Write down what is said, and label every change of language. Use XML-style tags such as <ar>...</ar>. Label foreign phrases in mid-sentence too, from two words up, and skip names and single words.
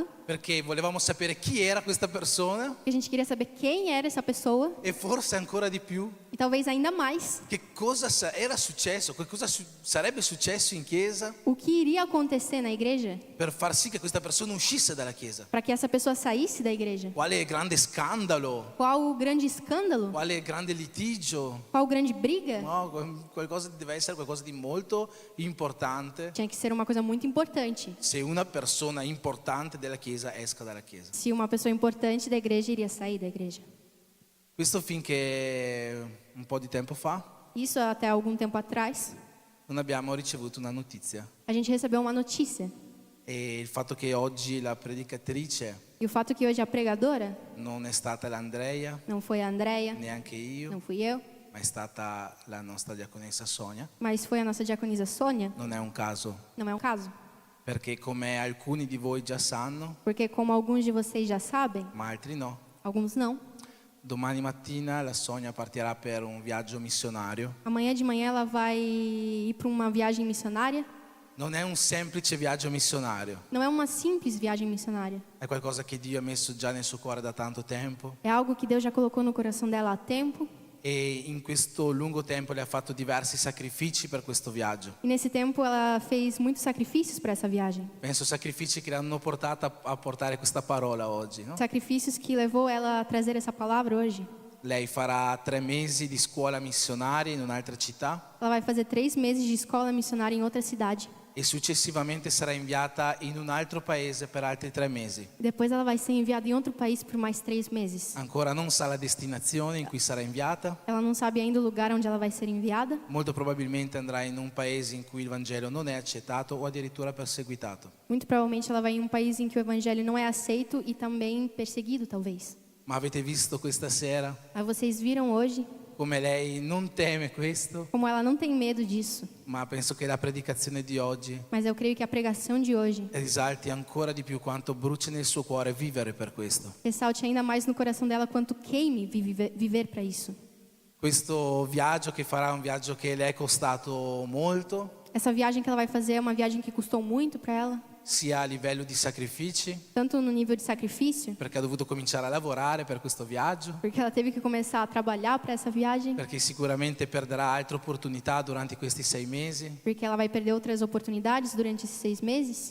<it>perché volevamo sapere chi era questa persona</it> <pt>porque a gente queria saber quem era essa pessoa</pt> <it>e forse ancora di più</it> <pt>e talvez ainda mais</pt> <it>che cosa era successo, che cosa sarebbe successo in chiesa</it> <pt>o que iria acontecer na igreja</pt> <it>per far sì che questa persona uscisse dalla chiesa.</it> <pt>para que essa pessoa saísse da igreja.</pt> <it>Quale grande scandalo,</it> <pt>Qual o grande escândalo?</pt> <it>quale grande litigio.</it> <pt>Qual grande briga?</pt> <it>No, qualcosa deve essere qualcosa di molto importante</it> <pt>Tinha que ser uma coisa muito importante.</pt> <it>se una persona importante della chiesa esca dalla chiesa.</it> <pt>Se uma pessoa importante da igreja iria sair da igreja.</pt> <it>Questo finché un po' di tempo fa</it> <pt>Isso até algum tempo atrás,</pt> <it>non abbiamo ricevuto una notizia,</it> <pt>a gente recebeu uma notícia.</pt> <it>e il fatto che oggi la predicatrice</it> <pt>E o fato que hoje a pregadora</pt> <it>non è stata l'Andrea,</it> <pt>não foi a Andrea,</pt> <it>neanche io,</it> <pt>não fui eu,</pt> <it>ma è stata la nostra diaconessa Sonia,</it> <pt>mas foi a nossa diaconisa Sônia,</pt> <it>non è un caso,</it> <pt>não é um caso.</pt> <it>perché come alcuni di voi già sanno,</it> <pt>Porque como alguns de vocês já sabem,</pt> <it>ma altri no,</it> <pt>alguns não,</pt> <it>domani mattina la Sonia partirà per un viaggio missionario.</it> <pt>amanhã de manhã ela vai ir para uma viagem missionária.</pt> <it>Non è un semplice viaggio missionario,</it> <pt>Não é uma simples viagem missionária.</pt> <it>è qualcosa che Dio ha messo già nel suo cuore da tanto tempo,</it> <pt>É algo que Deus já colocou no coração dela há tempo.</pt> <it>e in questo lungo tempo le ha fatto diversi sacrifici per questo viaggio.</it> <pt>E nesse tempo ela fez muitos sacrifícios para essa viagem.</pt> <it>Penso sacrifici che l'hanno portata a portare questa parola oggi, no?</it> <pt>Sacrifícios que levou ela a trazer essa palavra hoje.</pt> <it>Lei farà 3 mesi di scuola missionaria in un'altra città</it> <pt>Ela vai fazer 3 meses de escola missionária em outra cidade.</pt> <it>e successivamente sarà inviata in un altro paese per altri 3 mesi.</it> <pt>Depois ela vai ser enviada em outro país por mais 3 meses.</pt> <it>Ancora non sa la destinazione in cui sarà inviata,</it> <pt>Ela não sabe ainda o lugar onde ela vai ser enviada.</pt> <it>molto probabilmente andrà in un paese in cui il Vangelo non è accettato o addirittura perseguitato.</it> <pt>Muito provavelmente ela vai em um país em que o evangelho não é aceito e também perseguido, talvez.</pt> <it>Ma avete visto questa sera</it> <pt>Aí vocês viram hoje</pt> <it>come lei non teme questo?</it> <pt>como ela não tem medo disso.</pt> <it>Ma penso che la predicazione di oggi</it> <pt>Mas eu creio que a pregação de hoje</pt> <it>risalti ancora di più quanto brucia nel suo cuore vivere per questo.</it> <pt>ressalte ainda mais no coração dela quanto queime viver para isso.</pt> <it>Questo viaggio che farà è un viaggio che le è costato molto,</it> <pt>Essa viagem que ela vai fazer é uma viagem que custou muito para ela,</pt> <it>sia a livello di sacrifici,</it> <pt>tanto no nível de sacrifício,</pt> <it>perché ha dovuto cominciare a lavorare per questo viaggio,</it> <pt>porque ela teve que começar a trabalhar para essa viagem,</pt> <it>perché sicuramente perderà altre opportunità durante questi 6 mesi,</it> <pt>porque ela vai perder outras oportunidades durante esses 6 meses,</pt>